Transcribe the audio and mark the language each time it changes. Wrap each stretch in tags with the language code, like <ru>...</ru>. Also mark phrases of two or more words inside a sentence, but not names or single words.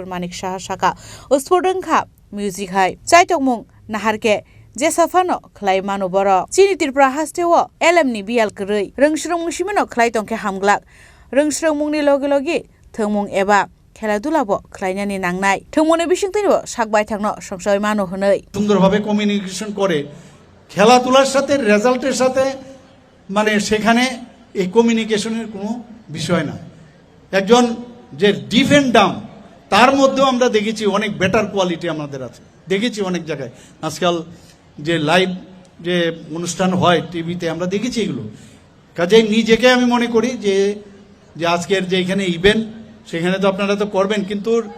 <trp>Manik Saha Sakha Sport wngkha music hai Thwngmung naharke Jesafano Khlai Mano boro Chini Tripura hasteo LM ni bial krui Rwngswrwngmung Simino Khlai Tongkhe Hamglak Rwngswrwngmungni Logilogi Thwngmung eba Kheladula bo Khlainani Nangnai Thwngmungni Bisingtwi bo Baithangno Songchawi Mano Honwi</trp> <bn>সুন্দরভাবে কমিউনিকেশন করে খেলাধুলার সাথে রেজাল্টের সাথে মানে সেখানে এই কমিউনিকেশনের কোনো বিষয় না একজন যে ডিফেন্ডাম তার মধ্যেও আমরা দেখেছি অনেক বেটার কোয়ালিটি আমাদের আছে দেখেছি অনেক জায়গায় আজকাল যে লাইভ যে অনুষ্ঠান হয় টিভিতে আমরা দেখেছি এগুলো কাজেই নিজেকে আমি মনে করি যে আজকের যে এখানে ইভেন্ট সেখানে তো আপনারা তো করবেন কিন্তু</bn>